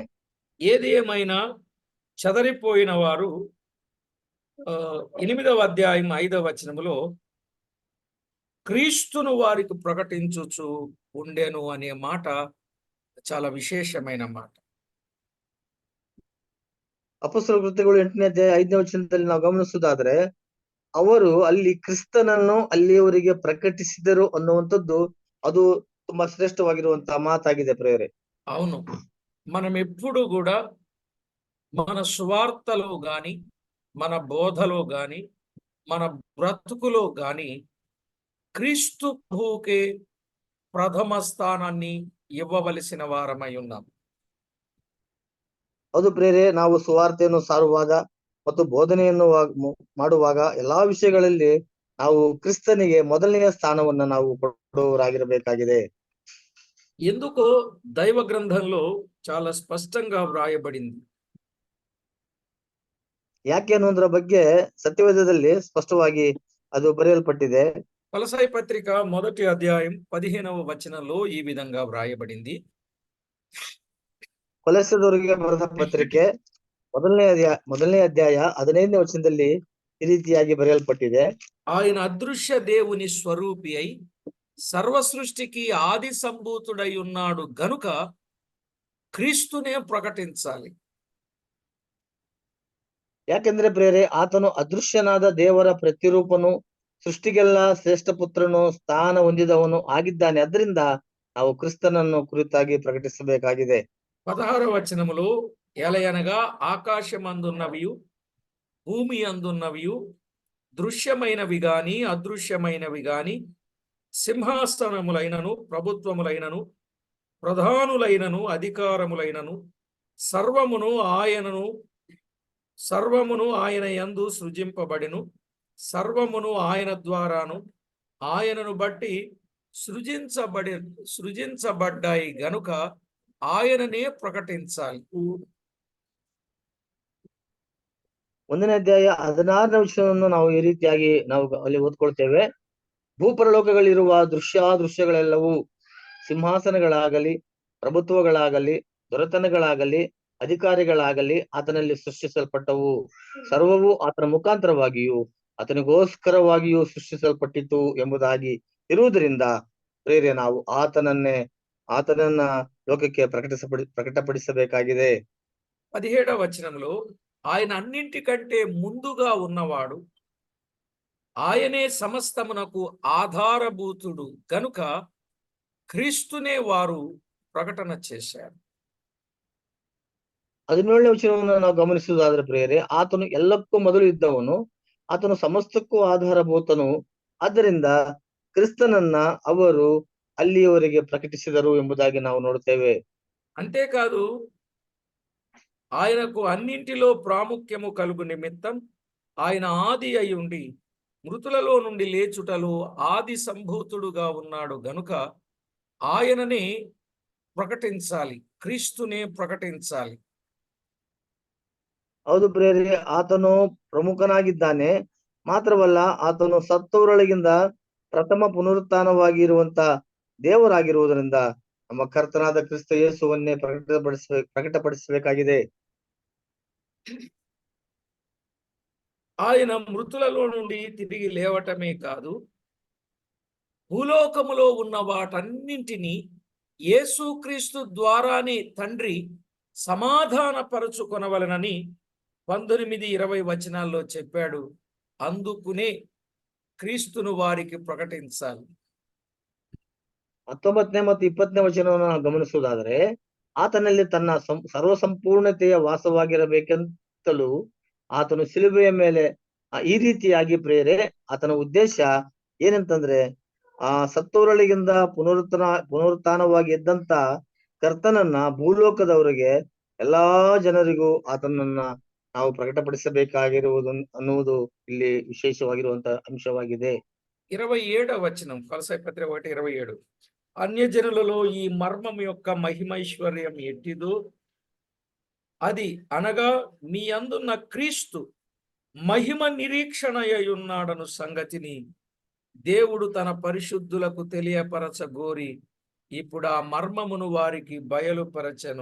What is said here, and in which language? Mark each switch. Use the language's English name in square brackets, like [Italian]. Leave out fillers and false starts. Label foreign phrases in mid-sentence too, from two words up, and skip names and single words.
[Telugu] ఏది ఏమైనా చెదరిపోయిన వారు 8వ అధ్యాయం 5వ వచనములో క్రీస్తును వారికి ప్రకటించుచు ఉండెను అనే మాట చాలా విశేషమైన మాట. [Kannada] ಅಪೊಸ್ತಲರ ಕೃತ್ಯಗಳು 8ನೇ ಅಧ್ಯಾಯ 5ನೇ ವಚನದಲ್ಲಿ ನಾವು ಗಮನಿಸುವುದಾದ್ರೆ, ಅವರು ಅಲ್ಲಿ ಕ್ರಿಸ್ತನನ್ನು ಅಲ್ಲಿಯವರಿಗೆ ಪ್ರಕಟಿಸಿದರು ಅನ್ನುವಂಥದ್ದು ಅದು ತುಂಬಾ ಶ್ರೇಷ್ಠವಾಗಿರುವಂತಹ ಮಾತಾಗಿದೆ ಪ್ರಿಯರೇ. [Telugu] అవును, మనం ఎప్పుడు కూడా మన సువార్తలో గాని, మన బోధలో గాని, మన బ్రతుకులో గాని క్రీస్తు ప్రభువుకే ప్రథమ స్థానాన్ని ఇవ్వవలసిన వారమై ఉన్నాం. [Kannada] ಅದು ಪ್ರಿಯರೇ, ನಾವು ಸುವಾರ್ತೆಯನ್ನು ಸಾರುವಾಗ ಮತ್ತು ಬೋಧನೆಯನ್ನು ಮಾಡುವಾಗ ಎಲ್ಲಾ ವಿಷಯಗಳಲ್ಲಿ ನಾವು ಕ್ರಿಸ್ತನಿಗೆ ಮೊದಲನೆಯ ಸ್ಥಾನವನ್ನ ನಾವು ಕೊಡುವವರಾಗಿರಬೇಕಾಗಿದೆ. [Telugu] ఎందుకో దైవ గ్రంథంలో చాలా స్పష్టంగా వ్రాయబడింది. [Kannada] ಯಾಕೆ ಅನ್ನೋದ್ರ ಬಗ್ಗೆ ಸತ್ಯವೇದದಲ್ಲಿ ಸ್ಪಷ್ಟವಾಗಿ ಅದು ಬರೆಯಲ್ಪಟ್ಟಿದೆ. [Telugu] కొలస్సయి పత్రిక 1వ అధ్యాయం 15వ వచనంలో ఈ విధంగా వ్రాయబడింది. [Kannada] ಕೊಲೊಸ್ಸೆದವರಿಗೆ ಬರೆದ ಪತ್ರಿಕೆ ಮೊದಲನೇ ಅಧ್ಯಾಯ 15ನೇ ವಚನದಲ್ಲಿ ಈ ರೀತಿಯಾಗಿ ಬರೆಯಲ್ಪಟ್ಟಿದೆ. [Telugu] ఆయన అదృశ్య దేవుని స్వరూపి అయి సర్వ సృష్టికి ఆది సంభూతుడై ఉన్నాడు గనుక క్రీస్తునే ప్రకటించాలి. [Kannada] ಯಾಕೆಂದ್ರೆ ಪ್ರಿಯರೇ, ಆತನು ಅದೃಶ್ಯನಾದ ದೇವರ ಪ್ರತಿರೂಪನು, ಸೃಷ್ಟಿಗೆಲ್ಲ ಶ್ರೇಷ್ಠ ಪುತ್ರನು, ಸ್ಥಾನ ಹೊಂದಿದವನು ಆಗಿದ್ದಾನೆ. ಅದರಿಂದ ನಾವು ಕ್ರಿಸ್ತನನ್ನು ಕುರಿತಾಗಿ ಪ್ರಕಟಿಸಬೇಕಾಗಿದೆ. [Telugu] 16వ వచనములో ఎలయనగా ఆకాశమందున్నవియు భూమి అందున్నవియు దృశ్యమైనవి గాని అదృశ్యమైనవి గాని సింహాసనములైనను ప్రభుత్వములైనను ప్రధానులైనను అధికారములైనను సర్వమును ఆయన యందు సృజింపబడిను, సర్వమును ఆయన ద్వారాను ఆయనను బట్టి సృజించబడ్డాయి గనుక ఆయననే ప్రకటించాలి. [Kannada] 1ನೇ ಅಧ್ಯಾಯ 16ನೇ ವಚನವನ್ನು ನಾವು ಈ ರೀತಿಯಾಗಿ ನಾವು ಅಲ್ಲಿ ಓದ್ಕೊಳ್ತೇವೆ. ಭೂಪರಲೋಕಗಳಿರುವ ದೃಶ್ಯಾದೃಶ್ಯಗಳೆಲ್ಲವೂ, ಸಿಂಹಾಸನಗಳಾಗಲಿ, ಪ್ರಭುತ್ವಗಳಾಗಲಿ, ದೊರೆತನಗಳಾಗಲಿ, ಅಧಿಕಾರಿಗಳಾಗಲಿ ಆತನಲ್ಲಿ ಸೃಷ್ಟಿಸಲ್ಪಟ್ಟವು. ಸರ್ವವು ಆತನ ಮುಖಾಂತರವಾಗಿಯೂ ಆತನಿಗೋಸ್ಕರವಾಗಿಯೂ ಸೃಷ್ಟಿಸಲ್ಪಟ್ಟಿತು ಎಂಬುದಾಗಿ ಇರುವುದರಿಂದ ಪ್ರಿಯರೇ, ನಾವು ಆತನನ್ನ ಲೋಕಕ್ಕೆ ಪ್ರಕಟಪಡಿಸಬೇಕಾಗಿದೆ. [Telugu] 17వ వచనంలో ఆయన అన్నింటికంటే ముందుగా ఉన్నవాడు, ఆయనే సమస్తమునకు ఆధారభూతుడు గనుక క్రీస్తునే వారు ప్రకటన చేశారు. [Kannada] 17ನೇ ವಚನವನ್ನು ನಾವು ಗಮನಿಸುವುದಾದ್ರೆ ಪ್ರಿಯರೇ, ಆತನು ಎಲ್ಲಕ್ಕೂ ಮೊದಲು ಇದ್ದವನು, ಆತನು ಸಮಸ್ತಕ್ಕೂ ಆಧಾರಭೂತನು. ಆದ್ದರಿಂದ ಕ್ರಿಸ್ತನನ್ನ ಅವರು ಅಲ್ಲಿಯವರೆಗೆ ಪ್ರಕಟಿಸಿದರು ಎಂಬುದಾಗಿ ನಾವು ನೋಡುತ್ತೇವೆ. [Telugu] అంతేకాదు, ఆయనకు అన్నింటిలో ప్రాముఖ్యము కలుగు నిమిత్తం ఆయన ఆది అయి ఉండి మృతులలో నుండి లేచుటలో ఆది సంభూతుడుగా ఉన్నాడు గనుక ఆయననే ప్రకటించాలి, క్రీస్తునే ప్రకటించాలి. [Kannada] ಹೌದು ಪ್ರಿಯರೇ, ಆತನು ಪ್ರಮುಖನಾಗಿದ್ದಾನೆ. ಮಾತ್ರವಲ್ಲ, ಆತನು ಸತ್ತವರೊಳಗಿಂದ ಪ್ರಥಮ ಪುನರುತ್ಥಾನವಾಗಿರುವಂತ ದೇವರಾಗಿರುವುದರಿಂದ ನಮ್ಮ ಕರ್ತನಾದ ಕ್ರಿಸ್ತ ಯೇಸುವನ್ನೇ ಪ್ರಕಟಪಡಿಸಬೇಕಾಗಿದೆ. [Telugu] ఆయన మృతులలో నుండి తిరిగి లేవటమే కాదు, భూలోకములో ఉన్న వాటన్నింటినీ యేసుక్రీస్తు ద్వారానే తండ్రి సమాధానపరచుకొనవలెనని 19-20 వచనాల్లో చెప్పాడు. అందుకునే క్రీస్తును వారికి ప్రకటించాలి. [Kannada] 19ನೇ ಮತ್ತು 20ನೇ ವಚನವನ್ನು ನಾವು ಗಮನಿಸುವುದಾದರೆ, ಆತನಲ್ಲಿ ತನ್ನ ಸರ್ವ ಸಂಪೂರ್ಣತೆಯ ವಾಸವಾಗಿರಬೇಕೆಂತಲೂ ಆತನು ಶಿಲುಬೆಯ ಮೇಲೆ ಈ ರೀತಿಯಾಗಿ ಪ್ರೇರೆ, ಆತನ ಉದ್ದೇಶ ಏನಂತಂದ್ರೆ, ಸತ್ತವರೊಳಗಿಂದ ಪುನರುತ್ಥಾನವಾಗಿ ಎದ್ದಂತ ಕರ್ತನನ್ನ ಭೂಲೋಕದವರಿಗೆ ಎಲ್ಲಾ ಜನರಿಗೂ ಆತನನ್ನ ನಾವು ಪ್ರಕಟಪಡಿಸಬೇಕಾಗಿರುವುದು ಅನ್ನುವುದು ಇಲ್ಲಿ ವಿಶೇಷವಾಗಿರುವಂತ ಅಂಶವಾಗಿದೆ. [Telugu] 27వ వచనం, కొలస్సై పత్రిక 1:27. అన్యజనులలో ఈ మర్మం యొక్క మహిమైశ్వర్యం ఎట్టిదో అది అనగా మీ అందున్న క్రీస్తు మహిమ నిరీక్షణయ్యున్నాడను సంగతిని దేవుడు తన పరిశుద్ధులకు తెలియపరచగోరి ఇప్పుడు ఆ మర్మమును వారికి బయలుపరచెను.